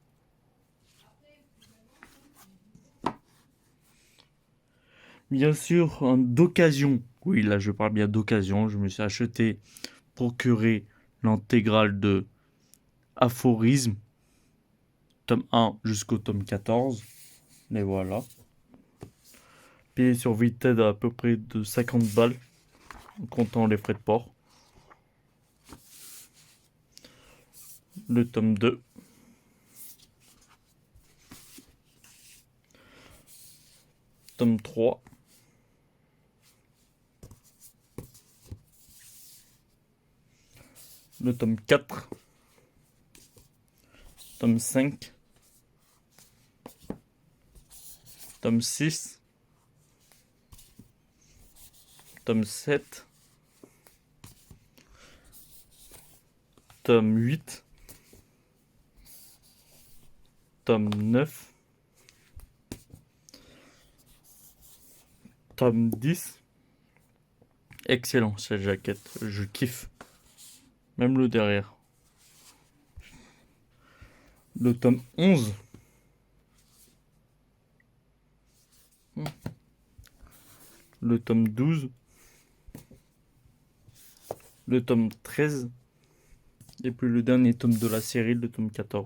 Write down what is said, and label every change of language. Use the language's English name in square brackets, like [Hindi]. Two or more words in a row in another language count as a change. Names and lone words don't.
[French] Bien sûr, d'occasion, oui, là je parle bien d'occasion, je me suis procuré l'intégrale de Aphorisme, tome 1 jusqu'au tome 14. Mais voilà. Payé sur Vinted à peu près de 50 balles, en comptant les frais de port. Le tome 2. Tome 3. Le tome 4. Tome 5. Tome 6. Tome 7. Tome 8. Tome 9. Tome 10. Excellent cette jaquette, je kiffe. Même le derrière. le tome 11, le tome 12, le tome 13, et puis le dernier tome de la série, le tome 14.